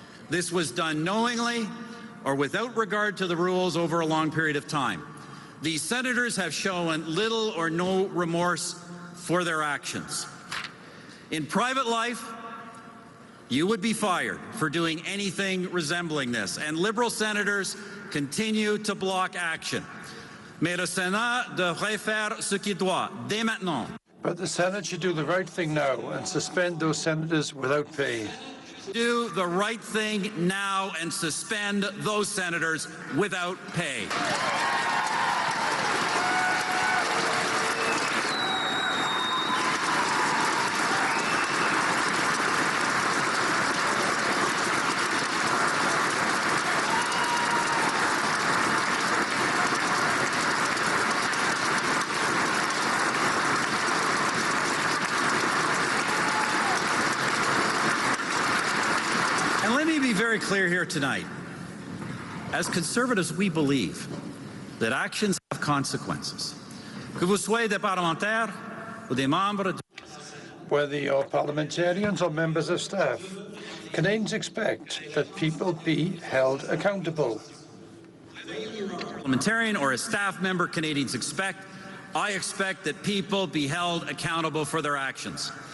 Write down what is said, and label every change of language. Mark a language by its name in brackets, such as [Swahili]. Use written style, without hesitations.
[English] This was done knowingly or without regard to the rules over a long period of time. These senators have shown little or no remorse for their actions. In private life, you would be fired for doing anything resembling this, and Liberal senators continue to block action. [French] Mais le Sénat devrait faire ce qu'il doit, dès maintenant. [English] But the Senate should do the right thing now and suspend those senators without pay. Do the right thing now and suspend those senators without pay. And let me be very clear here tonight. As Conservatives, we believe that actions have consequences. [French] Que vous soyez des parlementaires ou des membres de... [English] Whether you're parliamentarians or members of staff, Canadians expect that people be held accountable. Parliamentarian or a staff member, Canadians expect. I expect that people be held accountable for their actions.